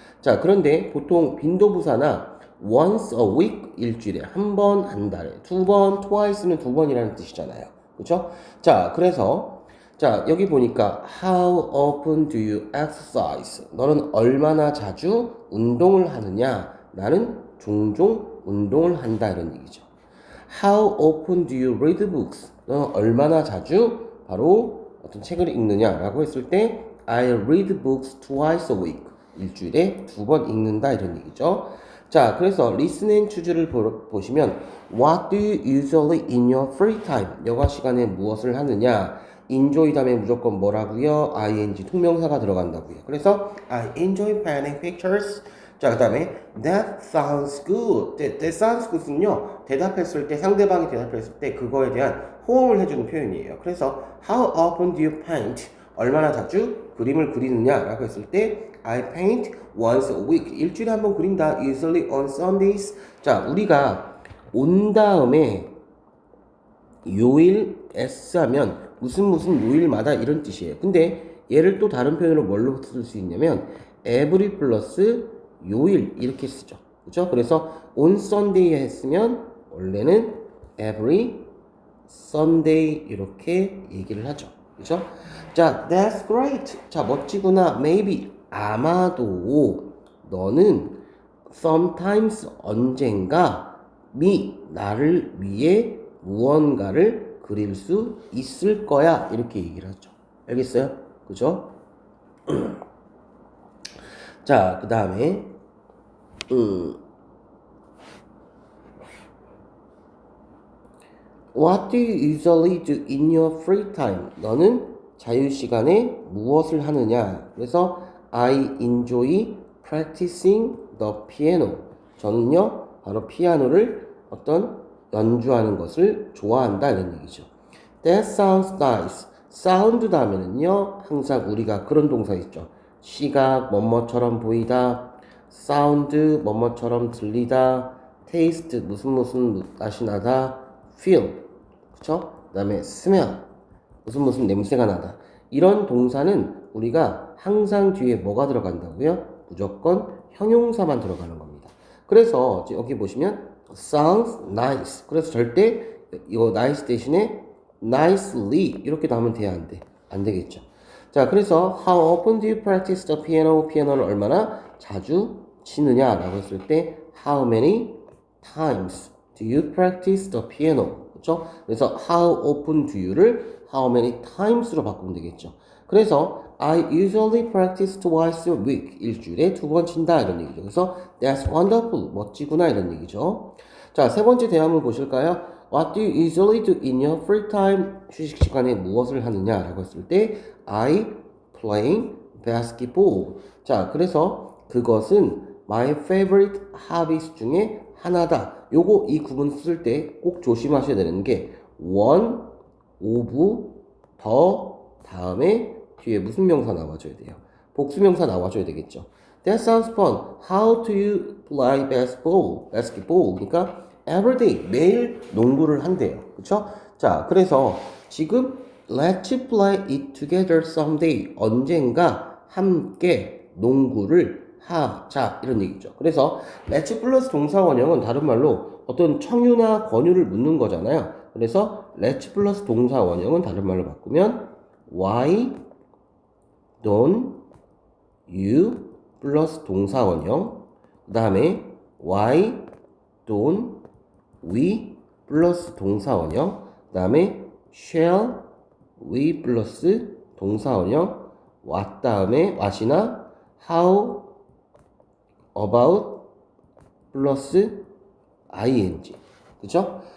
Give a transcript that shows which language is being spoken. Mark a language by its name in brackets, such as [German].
[Korean] 자, 그런데 보통 빈도부사나 [English] once a week, [Korean] 일주일에 한 번, 한 달에 두 번, twice는 두 번이라는 뜻이잖아요. 그렇죠? 자, 그래서 자, 여기 보니까 [English] how often do you exercise? [Korean] 너는 얼마나 자주 운동을 하느냐? 나는 종종 운동을 한다 이런 얘기죠. [English] How often do you read books? [Korean] 너는 얼마나 자주 바로 어떤 책을 읽느냐라고 했을 때 [English] I read books twice a week. [Korean] 일주일에 두 번 읽는다 이런 얘기죠. 자, 그래서 [English] listen and choose를 보시면 What do you usually in your free time? [Korean] 여가 시간에 무엇을 하느냐? enjoy 다음에 무조건 뭐라고요? ing 통명사가 들어간다고요. 그래서 [English] I enjoy painting pictures. [Korean] 자, 그 다음에 [English] that sounds good. [Korean] that sounds good은요, 대답했을 때, 상대방이 대답했을 때 그거에 대한 호응을 해주는 표현이에요. 그래서 [English] how often do you paint? [Korean] 얼마나 자주 그림을 그리느냐라고 했을 때 [English] I paint once a week. [Korean] 일주일에 한 번 그린다. [English] Usually on Sundays. [Korean] 자, 우리가 온 다음에 요일 s 하면 무슨 요일마다 이런 뜻이에요. 근데 얘를 또 다른 표현으로 뭘로 쓸 수 있냐면 every 플러스 요일 이렇게 쓰죠. 그렇죠? 그래서 on Sunday 했으면 원래는 every Sunday 이렇게 얘기를 하죠. 그렇죠? 자, [English] that's great. [Korean] 자, 멋지구나. maybe 아마도 너는 sometimes 언젠가 나를 위해 무언가를 그릴 수 있을 거야. 이렇게 얘기를 하죠. 알겠어요? 그죠? 자, 그 다음에 [English] What do you usually do in your free time? [Korean] 너는 자유시간에 무엇을 하느냐? 그래서 [English] I enjoy practicing the piano. [Korean] 저는요, 바로 피아노를 어떤 연주하는 것을 좋아한다 이런 얘기죠. [English] That sounds nice. [Korean] sound 다음에는요, 항상 우리가 그런 동사 있죠. 시각, 뭐뭐처럼 보이다. sound, 뭐뭐처럼 들리다. taste, 무슨 맛이 나다. feel, 그쵸? 그 다음에 smell, 무슨 냄새가 나다. 이런 동사는 우리가 항상 뒤에 뭐가 들어간다고요? 무조건 형용사만 들어가는 겁니다. 그래서 여기 보시면 sounds nice. 그래서 절대 이거 nice 대신에 nicely 이렇게 나오면 돼야 안 돼? 안 되겠죠. [English] 자, 그래서 how often do you practice the piano? [Korean] 피아노를 얼마나 자주 치느냐라고 했을 때 [English] how many times do you practice the piano? [Korean] 그렇죠? 그래서 how often do you를 how many times로 바꾸면 되겠죠. 그래서 [English] I usually practice twice a week. [Korean] 일주일에 2번 친다. 이런 얘기죠. 그래서 [English] that's wonderful. [Korean] 멋지구나. 이런 얘기죠. 자, 세 번째 대화문 보실까요? [English] What do you usually do in your free time? [Korean] 휴식 시간에 무엇을 하느냐? 라고 했을 때 [English] I playing basketball. [Korean] 자, 그래서 그것은 my favorite hobbies 중에 하나다. 요거 이 구문 쓸 때 꼭 조심하셔야 되는 게 one, of, 더 다음에 뒤에 무슨 명사 나와줘야 돼요? 복수명사 나와줘야 되겠죠. [English] That sounds fun. How do you play basketball? [Korean] 그러니까 every day, 매일 농구를 한대요. 그쵸? 자, 그래서 지금 [English] let's play it together someday. [Korean] 언젠가 함께 농구를 하자. 이런 얘기죠. 그래서 let's 플러스 동사원형은 다른 말로 어떤 청유나 권유를 묻는 거잖아요. 그래서 let's 플러스 동사원형은 다른 말로 바꾸면 why don't you 플러스 동사원형 그 다음에 why don't we 플러스 동사원형 그 다음에 shall we 플러스 동사원형 what 다음에 what이나 how about 플러스 ing 그죠?